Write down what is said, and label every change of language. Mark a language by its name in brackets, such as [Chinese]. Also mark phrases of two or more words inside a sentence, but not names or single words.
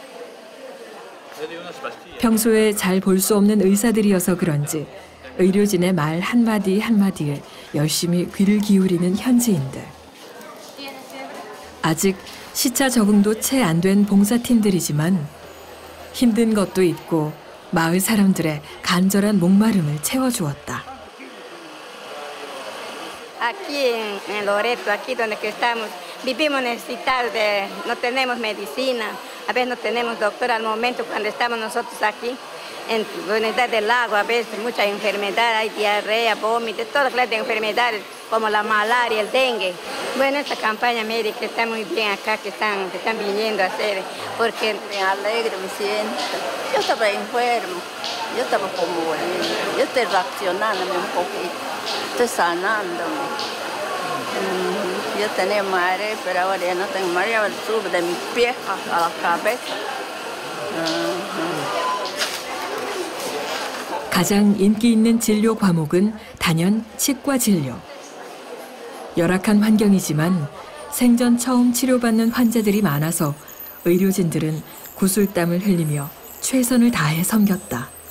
[Korean] 평소에 잘 볼 수 없는 의사들이어서 그런지 의료진의 말 한마디 한마디에 열심히 귀를 기울이는 현지인들. 아직 시차 적응도 채 안 된 봉사팀들이지만 힘든 것도 있고 마을 사람들의 간절한 목마름을 채워주었다. [Spanish] Aquí en Loreto, aquí donde que estamos, vivimos necesitados de, no tenemos medicina, a veces no tenemos doctor al momento cuando estamos nosotros aquí. En la unidad del lago, a veces muchas enfermedades, hay diarrea, vómito, todas clases de enfermedades como la malaria, el dengue. Bueno, esta campaña médica está muy bien acá, que están viniendo a hacer, porque me alegro, me siento. Yo estaba enfermo, yo estaba como, yo estoy reaccionándome un poquito, estoy sanándome. Yo tenía mareo, pero ahora ya no tengo mareo, sube de mis pies a la cabeza. [Korean] 가장 인기 있는 진료 과목은 단연 치과 진료. 열악한 환경이지만 생전 처음 치료받는 환자들이 많아서 의료진들은 구슬땀을 흘리며 최선을 다해 섬겼다.